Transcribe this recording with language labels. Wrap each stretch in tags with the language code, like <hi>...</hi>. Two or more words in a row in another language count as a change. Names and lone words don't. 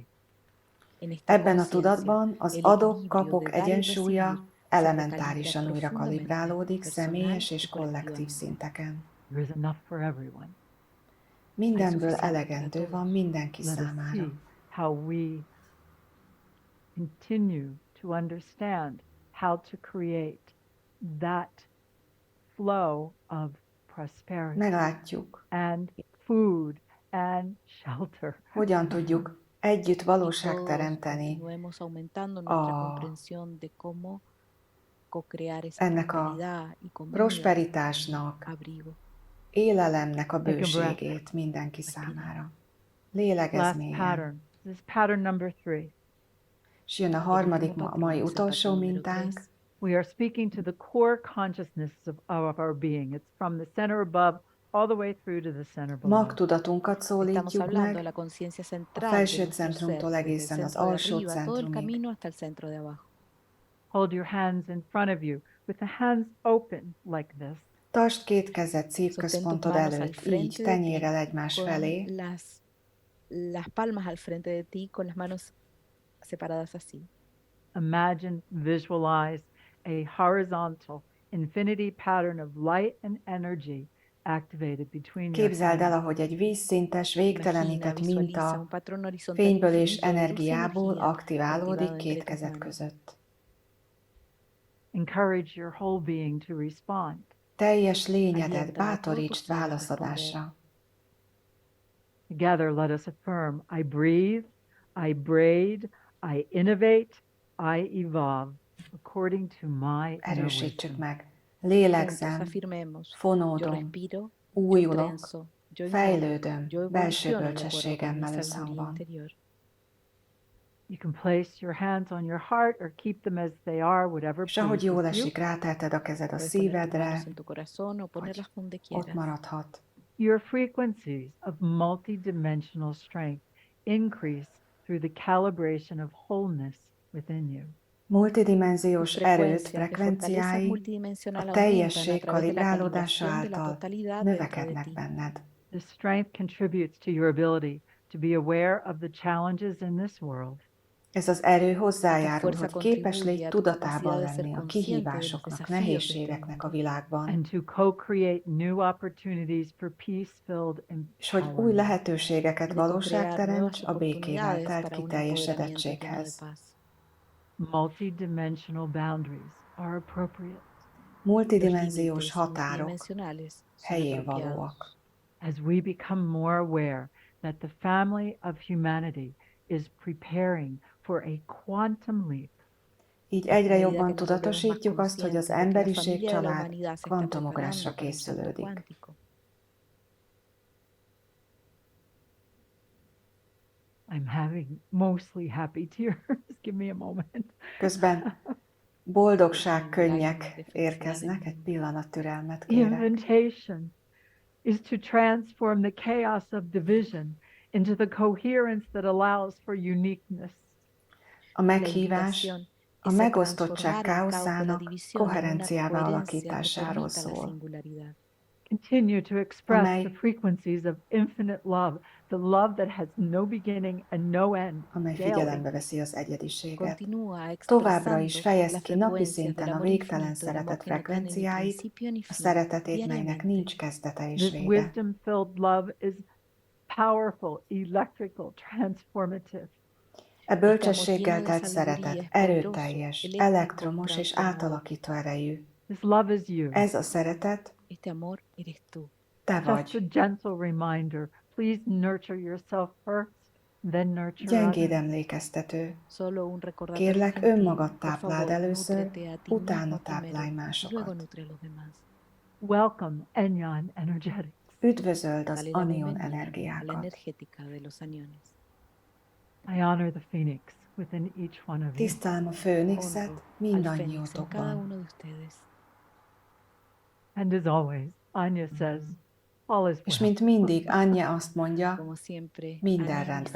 <hu>Ebben a tudatban az adok-kapok egyensúlya elementárisan újra kalibrálódik személyes és kollektív szinteken.</hu> <en>There is enough for everyone.</en> <hu>Mindenből elegendő van mindenki</hu> <en>Let us</en> <hu>számára.</hu> <en>see how we continue to understand how to create that flow of prosperity</en> <hu>meglátjuk,</hu> <en>and food and shelter.</en> <hu>hogyan tudjuk együtt</hu> <es>Y</es> <hu>valóság</hu> <es>todos</es> <hu>teremteni</hu> <es>continuemos aumentando nuestra</es> <hu>a,</hu> <es>comprensión de cómo co-crear esa</es> <hu>ennek a</hu> <es>prosperidad y comida,</es> <hu>prosperitásnak,</hu> <es>abrigo.</es> <hu>élelemnek a</hu> <en>Take a breath.</en> <hu>bőségét mindenki</hu> <es>Respira.</es> <hu>számára. Lélegezz</hu> <en>Last</en> <hu>mélyen.</hu> <en>pattern. This is pattern number 3.</en> <hu>És jön a</hu> <es>El</es> <hu>harmadik,</hu> <es>último</es> <hu>a</hu> <es>patrón,</es> <hu>mai</hu> <es>es el</es> <hu>utolsó</hu> <es>patrón número</es> <hu>mintánk.</hu> <es>3.</es> <en>We are speaking to the core consciousness of our being. It's from the center above all the way through to the center below.</en> <hu>Magtudatunkat</hu> <es>Estamos</es> <hu>szólítjuk</hu> <es>hablando de</es> <hu>meg,</hu> <es>la conciencia</es> <hu>a</hu> <es>central de</es> <hu>felső</hu> <es>nuestro ser,</es> <hu>centrumtól</hu> <es>desde el</es> <hu>egészen az</hu> <es>centro de</es> <hu>alsó</hu> <es>arriba, todo el</es> <hu>centrumig.</hu> <es>camino hasta el centro de abajo.</es> <en>Hold your hands in front of you with the hands open like this.</en> <hu>Tartsd két kezed</hu> <es>Sostén tus</es> <hu>szívközpontod</hu> <es>manos al</es> <hu>előtt,</hu> <es>frente</es> <hu>így,</hu> <es>de ti,</es> <hu>tenyérrel egymás</hu> <es>con</es> <hu>felé,</hu> <es>las palmas al frente de ti, con las manos separadas así.</es> <en>Imagine, visualize a horizontal infinity pattern of light and energy activated between your</en> <hu>képzeld el,</hu> <en>hands.</en> <hu>ahogy egy vízszintes,</hu> <es>Imagina,</es> <hu>végtelenített</hu> <es>visualiza</es> <hu>minta</hu> <es>un patrón horizontal</es> <hu>fényből és</hu> <es>infinito de luz y</es> <hu>energiából</hu> <es>energía</es> <hu>aktiválódik</hu> <es>activado</es> <hu>két</hu> <es>entre tus</es> <hu>kezed</hu> <es>manos.</es> <hu>között.</hu> <en>Encourage your whole being to respond.</en> <hu>Teljes lényedet</hu> <es>Alienta a todo tu</es> <hu>bátorítsd</hu> <es>ser a</es> <hu>válaszadásra.</hu> <en>Together, let us affirm, I breathe, I braid, I innovate, I evolve, according to my inner</en> <hu>Erősítsük</hu> <en>wisdom.</en> <hu>meg.</hu> <es>Juntos</es> <hu>Lélegzem,</hu> <es>afirmemos, yo</es> <hu>fonódom,</hu> <es>respiro, yo</es> <hu>újulok,</hu> <es>trenzo, yo innovo,</es> <hu>fejlődöm,</hu> <es>yo</es> <hu>belső</hu> <es>evoluciono de acuerdo con mi</es> <hu>bölcsességemmel</hu> <es>sabiduría</es> <hu>összhangban.</hu> <es>interior.</es> <en>You can place your hands on your heart or keep them as they are, whatever</en> <hu>És ahogy jól</hu> <en>pleases you.</en> <hu>esik, rátelted a kezed a</hu> <es>Puedes poner tus</es> <hu>szívedre,</hu> <es>manos en tu corazón o ponerlas donde</es> <hu>ott</hu> <es>quieras.</es> <hu>maradhat.</hu> <en>Your frequencies of multidimensional strength increase through the calibration of wholeness within you.</en> <hu>Multidimenziós</hu> <es>Tus</es> <hu>erőt,</hu> <es>frecuencias de fortaleza</es> <hu>frekvenciái</hu> <es>multidimensional</es> <hu>a</hu> <es>aumentan a</es> <hu>teljesség</hu> <es>través de la</es> <hu>kalibrálódása</hu> <es>calibración de la</es> <hu>által</hu> <es>totalidad dentro de</es> <hu>növekednek</hu> <es>ti.</es> <hu>benned.</hu> <en>This strength contributes to your ability to be aware of the challenges in this world</en> <hu>Ez az erő</hu> <es>Esta</es> <hu>hozzájárul,</hu> <es>fuerza</es> <hu>hogy képes</hu> <es>contribuye</es> <hu>légy</hu> <es>a tu</es> <hu>tudatában</hu> <es>capacidad de ser</es> <hu>lenni a</hu> <es>consciente de los</es> <hu>kihívásoknak,</hu> <es>desafíos de este</es> <hu>nehézségeknek a</hu> <es>mundo</es> <hu>világban,</hu> <en>and to co-create new opportunities for peace-filled</en> <hu>és hogy új</hu> <en>empowerment.</en> <hu>lehetőségeket</hu> <es>y de</es> <hu>valóság</hu> <es>co-crear</es> <hu>teremts</hu> <es>nuevas</es> <hu>a békével</hu> <es>oportunidades</es> <hu>telt</hu> <es>para un empoderamiento lleno de</es> <hu>kiteljesedettséghez.</hu> <es>paz.</es> <en>Multidimensional boundaries are appropriate.</en> <es>Los</es> <hu>Multidimenziós</hu> <es>límites</es> <hu>határok</hu> <es>multidimensionales son</es> <hu>helyén</hu> <es>apropiados.</es> <hu>valóak.</hu> <en>As we become more aware that the family of humanity is preparing for a quantum leap,</en> <hu>Így</hu> <es>A</es> <hu>egyre</hu> <es>medida</es> <hu>jobban</hu> <es>que nos volvemos más</es> <hu>tudatosítjuk azt, hogy az</hu> <es>conscientes de que la</es> <hu>emberiség</hu> <es>familia de la</es> <hu>család</hu> <es>humanidad se está</es> <hu>kvantumográsra</hu> <es>preparando para un salto</es> <hu>készülődik.</hu> <es>cuántico.</es> <en>I'm having mostly happy tears. Give me a moment.</en> <hu>Közben boldogság könnyek érkeznek, egy pillanat türelmet</hu> <en>The</en> <hu>kérek.</hu> <en>invitation is to transform the chaos of division into the coherence that allows for uniqueness.</en> <hu>A meghívás</hu> <es>La invitación</es> <hu>a</hu> <es>es a</es> <hu>megosztottság</hu> <es>transformar el caos de la</es> <hu>káoszának</hu> <es>división en una</es> <hu>koherenciává</hu> <es>coherencia que</es> <hu>alakításáról</hu> <es>permita la</es> <hu>szól,</hu> <es>singularidad.</es> <en>Continue to express</en> <hu>Amely-</hu> <en>the frequencies of infinite love, the love that has no beginning and no end,</en> <hu>amely</hu> <en>daily.</en> <hu>figyelembe veszi az egyediséget.</hu> <es>Continúa</es> <hu>Továbbra</hu> <es>expresando</es> <hu>is fejezd</hu> <es>las</es> <hu>ki napi</hu> <es>frecuencias del</es> <hu>szinten a</hu> <es>amor</es> <hu>végtelen</hu> <es>infinito, el amor</es> <hu>szeretet</hu> <es>que no tiene ni</es> <hu>frekvenciáit,</hu> <es>principio ni</es> <hu>a</hu> <es>fin,</es> <hu>szeretetét, melynek</hu> <es>diariamente.</es> <hu>nincs kezdete és</hu> <en>This</en> <hu>vége.</hu> <en>wisdom-filled love is powerful, electrical, transformative.</en> <hu>E bölcsességgel</hu> <es>lleno de</es> <hu>telt</hu> <es>sabiduría</es> <hu>szeretet</hu> <es>es</es> <hu>erőteljes,</hu> <es>poderoso,</es> <hu>elektromos és</hu> <es>transformador.</es> <hu>átalakító erejű.</hu> <en>This love is you.</en> <hu>Ez a szeretet</hu> <es>Este amor eres tú.</es> <hu>te</hu> <en>Just a vagy. gentle reminder. Please nurture yourself first, then nurture</en> <hu>Gyengéd</hu> <en>others.</en> <hu>emlékeztető.</hu> <es>Solo un recordatorio</es> <hu>Kérlek,</hu> <es>gentil.</es> <hu>önmagad</hu> <es>Por</es> <hu>tápláld</hu> <es>favor,</es> <hu>először,</hu> <es>nútrete a ti</es> <hu>utána</hu> <es>mismo primero</es> <hu>táplálj</hu> <es>y luego</es> <hu>másokat.</hu> <es>nutre a los demás.</es> <en>Welcome, Enyon Energetics.</en> <hu>Üdvözöld az</hu> <es>Dale la</es> <hu>anion</hu> <es>bienvenida a la</es> <hu>energiákat.</hu> <es>energética de los aniones.</es> <en>I honor the phoenix within each one of you.</en> <hu>Tisztelem a főnixet</hu> <es>Honro al fénix en cada</es> <hu>mindannyiótokban.</hu> <es>uno de ustedes.</es> <en>And as always, Anya says, all is</en> <hu>És</hu> <en>well.</en> <hu>mint mindig, Anya azt mondja,</hu> <es>Como siempre,</es> <hu>minden</hu> <es>Anya</es> <hu>rendben</hu>